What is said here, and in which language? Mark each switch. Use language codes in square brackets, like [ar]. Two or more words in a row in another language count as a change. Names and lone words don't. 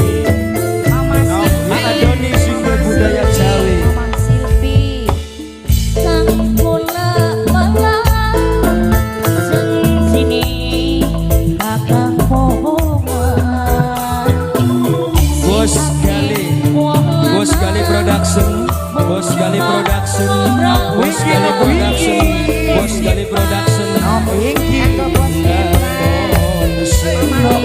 [id] Anak Doni sumber budaya Jawi. Mamang Silvi. Bos Gali, Bos Gali Production, Bos Gali Production, Bos Gali Production, Bos Gali Production. Nok Wiki. Aku bos hebat.